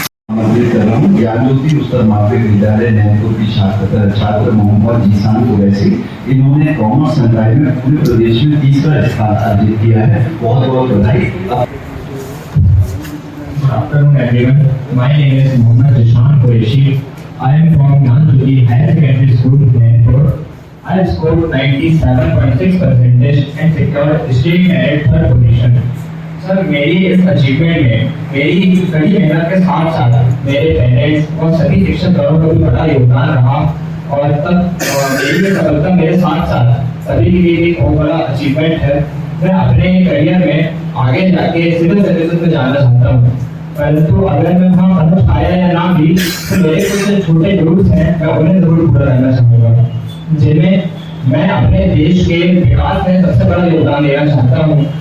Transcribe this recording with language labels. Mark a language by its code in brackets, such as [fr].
[hi] आमंत्रित कर रहा हूँ ज्ञान ज्योति उच्चतर माध्यमिक विद्यालय नैनपुर की छात्र मोहम्मद जीसान कुरैशी। इन्होंने कॉमर्स संकाय में पूरे प्रदेश में 3रा स्थान अर्जित किया है। बहुत बहुत बधाई। [en] Afternoon everyone, my name is Mohammad Jishan Qureshi. I am from Gyan Jyoti Higher Secondary School, Nainpur. I have scored 97.6% and secured state merit 3rd position. [hi] Sir, मेरी इस अचीवमेंट में मेरी कड़ी मेहनत के साथ साथ मेरे पेरेंट्स और सभी शिक्षकों का भी बड़ा योगदान रहा, और तब मेरी ये सफलता मेरे साथ साथ सभी के लिए एक बहुत बड़ा अचीवमेंट है। मैं अपने करियर में आगे जाके सिविल सर्विसेज में जाना चाहता हूँ, परंतु अगर मैं वहाँ पहुँच पाया या ना भी तो मेरे कुछ छोटे गोल्स हैं, मैं उन्हें जरूर पूरा करना चाहूँगा, जिनमें मैं अपने देश के विकास में सबसे बड़ा योगदान देना चाहता हूँ।